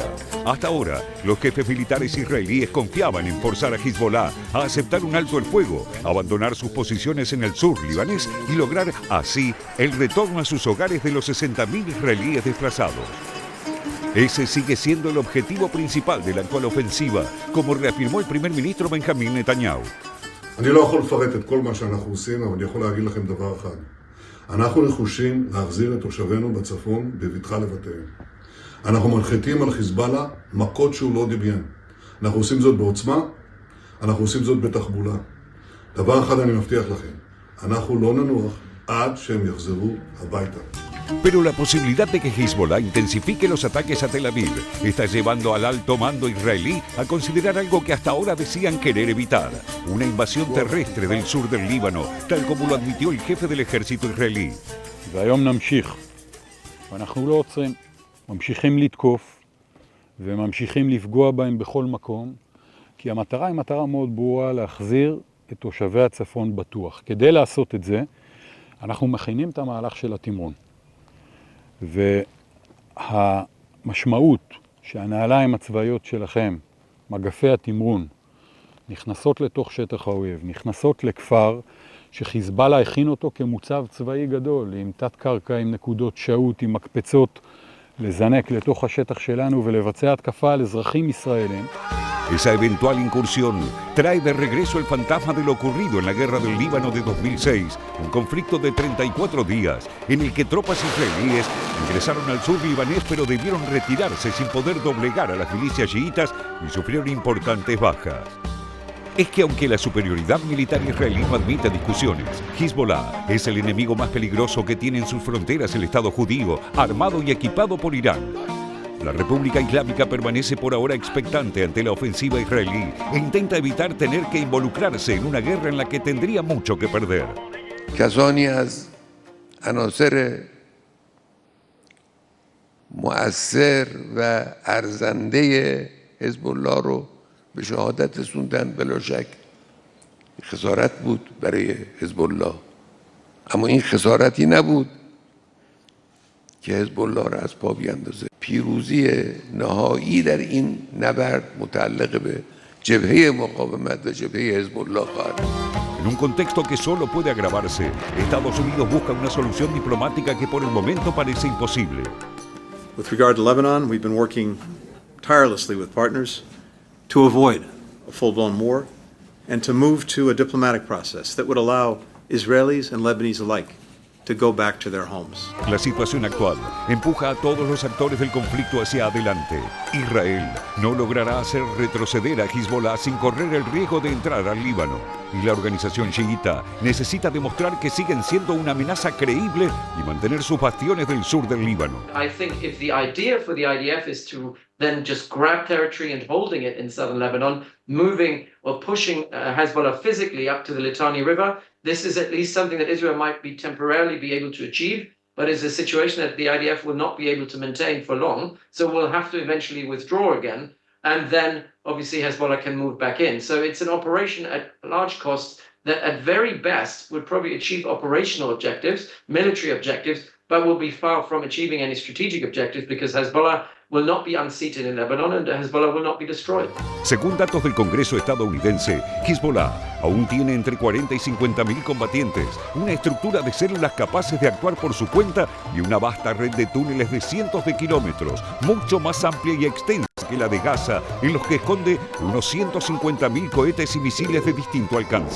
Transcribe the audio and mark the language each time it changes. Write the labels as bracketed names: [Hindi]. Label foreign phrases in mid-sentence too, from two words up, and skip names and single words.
[Spanish] Hasta ahora, los jefes militares israelíes confiaban en forzar a Hezbollah a aceptar un alto el fuego, abandonar sus posiciones en el sur libanés y lograr así el retorno a sus hogares de los 60.000 israelíes desplazados. Ese sigue siendo el objetivo principal de la actual ofensiva, como reafirmó el primer ministro Benjamin Netanyahu. [Hebrew] אני לא יכול לפרט את כל מה שאנחנו עושים, אבל אני יכול להגיד לכם דבר אחד. אנחנו נחושים להחזיר את תושבינו בצפון בבטחה לבתיהם. אנחנו מנחיתים על חיזבאללה מכות שהוא לא דמיין. אנחנו עושים זאת בעוצמה, אנחנו עושים זאת בתחבולה. דבר אחד אני מבטיח לכם, אנחנו לא ננוח עד שהם יחזרו הביתה. [Spanish] Pero la posibilidad de que Hezbollah intensifique los ataques a Tel Aviv está llevando al alto mando israelí a considerar algo que hasta ahora decían querer evitar, una invasión terrestre del sur del Líbano, tal como lo admitió el jefe del ejército israelí. [Hebrew] והיום נמשיך, ואנחנו לא עוצרים, ממשיכים לתקוף וממשיכים לפגוע בהם בכל מקום, כי המטרה היא מטרה מאוד ברורה להחזיר את תושבי הצפון בטוח. כדי לעשות את זה, אנחנו מכינים את המהלך של התמרון. והמשמעות שהנעליים הצבאיות שלכם, מגפי התמרון, נכנסות לתוך שטח האויב, נכנסות לכפר שחיזבאללה הכין אותו כמוצב צבאי גדול, עם תת קרקע, עם נקודות שהות, עם מקפצות, לזנק לתוך השטח שלנו ולבצע התקפה על אזרחים ישראלים. [Spanish] Esa eventual incursión trae de regreso el fantasma de lo ocurrido en la guerra del Líbano de 2006, un conflicto de 34 días en el que tropas israelíes ingresaron al sur libanés pero debieron retirarse sin poder doblegar a las milicias chiitas y sufrieron importantes bajas. Es que aunque la superioridad militar israelí no admite discusiones, Hezbollah es el enemigo más peligroso que tiene en sus fronteras el Estado judío, armado y equipado por Irán. La República Islámica permanece por ahora expectante ante la ofensiva israelí e intenta evitar tener que involucrarse en una guerra en la que tendría mucho que perder. [Persian] کسانی از عناصر مؤثر و ارزنده حزب الله رو به شهادت رسوندن، بلا شک خسارت بود برای حزب الله، اما این خسارتی نبود که حزب الله را از پا بیندازه. پیروزی نهایی در این نبرد متعلق به جبهه مقاومت و جبهه حزب الله خواهد. [Spanish] En un contexto que solo puede agravarse, Estados Unidos busca una solución diplomática que por el momento parece imposible. [English] With regard to Lebanon, we've been working tirelessly with partners to avoid a full-blown war, and to move to a diplomatic process that would allow Israelis and Lebanese alike to go back to their homes. [Spanish] La situación actual empuja a todos los actores del conflicto hacia adelante. Israel no logrará hacer retroceder a Hezbollah sin correr el riesgo de entrar al Líbano. Y la organización chiita necesita demostrar que siguen siendo una amenaza creíble y mantener sus bastiones del sur del Líbano. [English] I think if the idea for the IDF is to then just grab territory and holding it in southern Lebanon, moving or pushing Hezbollah physically up to the Litani River, this is at least something that Israel might be temporarily be able to achieve, but is a situation that the IDF will not be able to maintain for long. So we'll have to eventually withdraw again, and then obviously Hezbollah can move back in. So it's an operation at large cost that at very best would probably achieve operational objectives, military objectives, but will be far from achieving any strategic objectives because Hezbollah will not be unseated in Lebanon and Hezbollah will not be destroyed. [Spanish] Según datos del Congreso estadounidense, Hezbollah aún tiene entre 40 y 50.000 combatientes, una estructura de células capaces de actuar por su cuenta y una vasta red de túneles de cientos de kilómetros, mucho más amplia y extensa que la de Gaza, en los que esconde unos 150.000 cohetes y misiles de distinto alcance.